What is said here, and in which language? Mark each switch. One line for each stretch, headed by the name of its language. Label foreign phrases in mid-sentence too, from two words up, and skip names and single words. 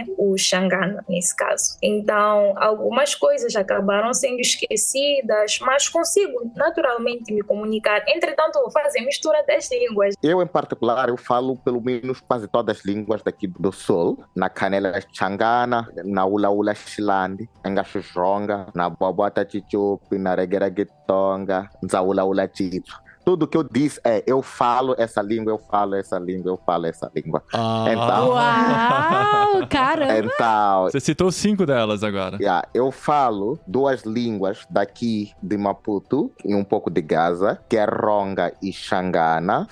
Portuguese: O Xangana, nesse caso. Então, algumas coisas acabaram sendo esquecidas, mas consigo naturalmente me comunicar. Entretanto, vou fazer mistura das línguas. Eu, em particular, eu falo pelo menos quase todas as línguas daqui do Sul.
Tsonga: Na Canela Xangana, na Ula Ula Xilande, Engaxuxonga, na Bobota Chichupi, na Regeraguetonga, na Ula Ula Chichu.
Portuguese: Tudo que eu disse é, eu falo essa língua, eu falo essa língua, eu falo essa língua. Então, uau, caramba! então, Você citou 5 delas agora. eu falo 2 línguas daqui de Maputo e um pouco de Gaza, que é Ronga e Xangana.